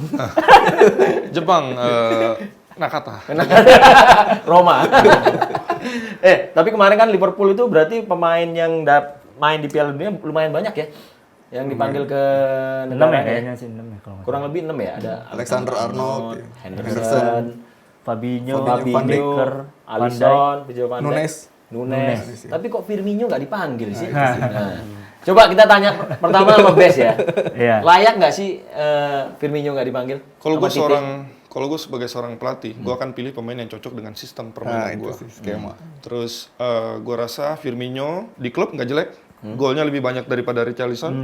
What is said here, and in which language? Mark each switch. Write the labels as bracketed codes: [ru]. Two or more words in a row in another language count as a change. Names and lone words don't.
[id] Jepang, Nakata. Roma. Tapi kemarin kan Liverpool itu berarti pemain yang main di Piala Dunia lumayan banyak ya, yang dipanggil ke 6 ya negara kayaknya sih, 6 ya kalau nggak kurang lebih 6 ya, ada Alexander-Arnold, Henderson, Fabinho, Van Dijk, Becker, Alisson, Virgil van Dijk, Nunes. Tapi kok Firmino nggak dipanggil sih? Nah, coba kita tanya pertama sama Bes ya. Iya. Layak nggak sih Firmino nggak dipanggil? Kalau Sama gue Tite? sebagai seorang pelatih, gue akan pilih pemain yang cocok dengan sistem Nah, permainan itu gue. sih skema. Terus gue rasa Firmino di klub nggak jelek, golnya lebih banyak daripada Richarlison.